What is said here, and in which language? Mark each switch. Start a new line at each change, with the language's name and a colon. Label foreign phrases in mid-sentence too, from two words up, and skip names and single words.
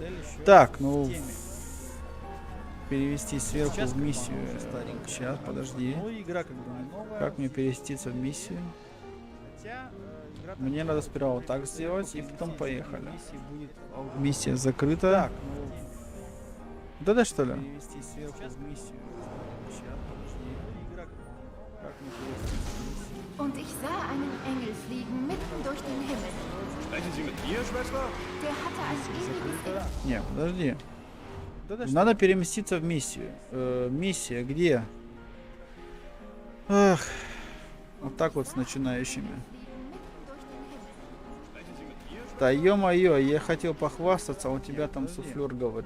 Russian: Так, ну перевести сверху в миссию. Сейчас, подожди. Как мне переместиться в миссию? Мне надо сперва вот так сделать, и потом поехали. Миссия закрыта. Вот это что ли?
German: Und ich sah einen Engel fliegen mitten durch den Himmel. Sprechen Sie mit mir, Schwester? Der hatte ein ewiges Ich.
Russian: Не, подожди. Надо переместиться в миссию. Миссия где? Ах, вот так вот с начинающими. Да ё-моё, я хотел похвастаться, а у тебя там суфлер говорит.